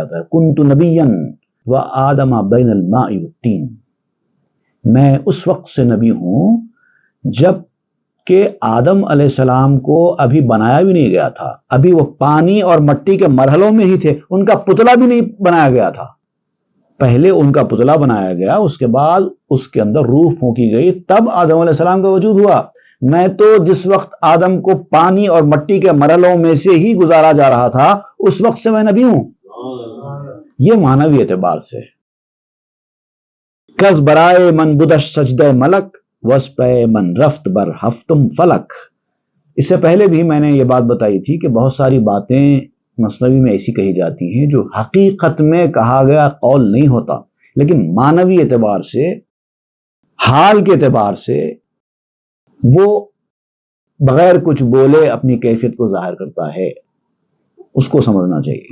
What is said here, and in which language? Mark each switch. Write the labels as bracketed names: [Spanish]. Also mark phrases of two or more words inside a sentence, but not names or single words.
[Urdu] جاتا ہے [Arabic] کنت نبیا وآدم بین الماء والتین، [Urdu] میں اس وقت سے نبی ہوں جب کہ آدم علیہ السلام کو ابھی بنایا بھی نہیں گیا تھا، ابھی وہ پانی اور مٹی کے مرحلوں میں ہی تھے، ان کا پتلا بھی نہیں بنایا گیا تھا، پہلے ان کا پتلا بنایا گیا، اس کے بعد اس کے اندر روح پھونکی گئی، تب آدم علیہ السلام کا وجود ہوا۔ میں تو جس وقت آدم کو پانی اور مٹی کے مرحلوں میں سے ہی گزارا جا رہا تھا اس وقت سے میں نبی ہوں، یہ معنوی اعتبار سے۔ [Persian] کس برائے من بدش سجدہ ملک وسپے من رفت بر ہفتم فلک، [Urdu] اس سے پہلے بھی میں نے یہ بات بتائی تھی کہ بہت ساری باتیں مثنوی میں ایسی کہی جاتی ہیں جو حقیقت میں کہا گیا قول نہیں ہوتا، لیکن معنوی اعتبار سے، حال کے اعتبار سے وہ بغیر کچھ بولے اپنی کیفیت کو ظاہر کرتا ہے، اس کو سمجھنا چاہیے۔